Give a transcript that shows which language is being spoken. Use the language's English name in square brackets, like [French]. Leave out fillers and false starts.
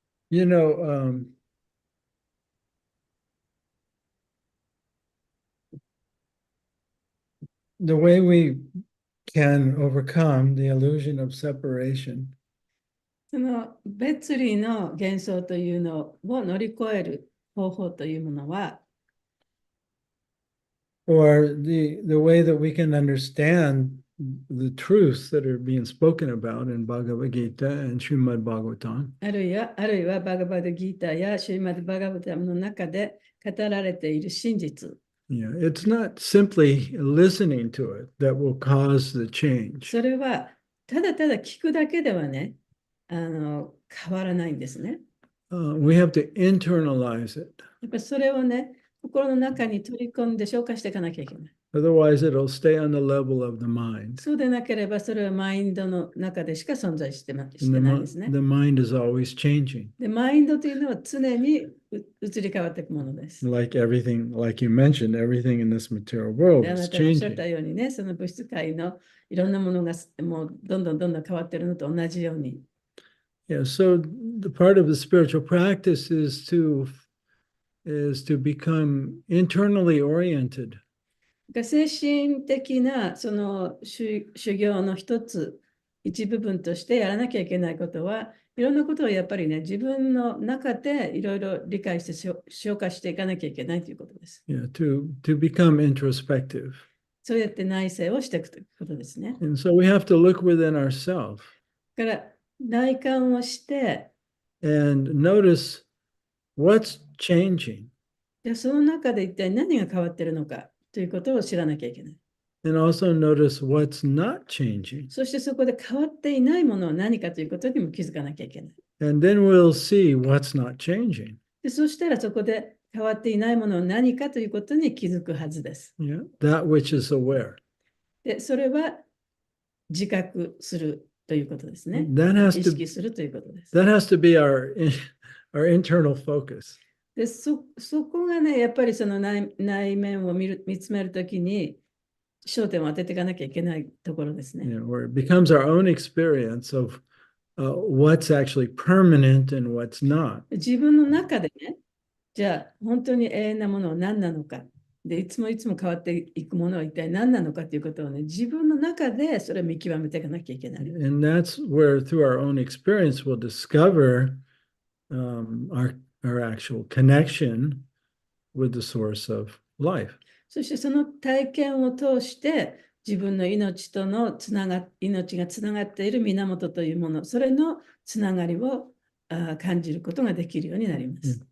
[English] You know, the way we can overcome the illusion of separation [Japanese] その別離の幻想というのを乗り越える方法というものは、 [English] or the way that we can understand the truths that are being spoken about in Bhagavad Gita and Srimad Bhagavatam. [Japanese] あるいはバガバドギーターやシュリマドバガバタムの中で語られている真実。 [English] Yeah, it's not simply listening to it that will cause the change. [Japanese] それはただただ聞くだけではね、変わらないんですね。 [English] We have to internalize it. [Japanese] やっぱりそれをね、心の中に取り込んで消化していかなきゃいけない。 [English] Otherwise, it'll stay on the level of the mind. [Japanese] そうでなければ、それはマインドの中でしか存在してないですね。 [English] The mind is always changing. [Japanese] で、マインドというのは常に移り変わっていくものです。 [English] Like everything, like you mentioned, everything in this material world [Japanese] で、あ [English] is [Japanese] なたがおっしゃっ [English] changing. [Japanese] たようにね、その物質界のいろんなものがもうどんどん変わってるのと同じように。 [English] Yeah, so the part of the spiritual practice is to become internally oriented. [Japanese] 精神的なその修行の一部分としてやらなきゃいけないことは、いろんなことをやっぱりね、自分の中でいろいろ理解して消化していかなきゃいけないということです。 [English] Yeah, to become introspective. [Japanese] そうやって内省をしていくということですね。 [English] And so we have to look within ourselves [Japanese] だから内観をして、 [English] and notice what's changing. [Japanese] その中で一体何が変わっているのかということを知らなきゃいけない。 [English] And also notice what's not changing. [Japanese] そしてそこで変わっていないものは何かということにも気づかなきゃいけない。 [English] And then we'll see what's not changing. [Japanese] でそしたらそこで変わっていないものは何かということに気づくはずです。 [English] Yeah, that which is aware. [Japanese] でそれは自覚するということですね。意識するということです。 [English] That has to be our internal focus. [Japanese] でそこがね、やっぱりその内面を見つめるときに焦点を当てていかなきゃいけないところですね。 [English] Where it becomes our own experience of what's actually permanent and what's not. [Japanese] 自分の中でね、じゃあ本当に永遠なものは何なのか。でいつも変わっていくものは一体何なのかということをね、自分の中でそれを見極めていかなきゃいけない。 [English] And that's where through our own experience we'll discover our actual connection with the source of life. [Japanese] そしてその体験を通して自分の命との命がつながっている源というもの、それのつながりを感じることができるようになります。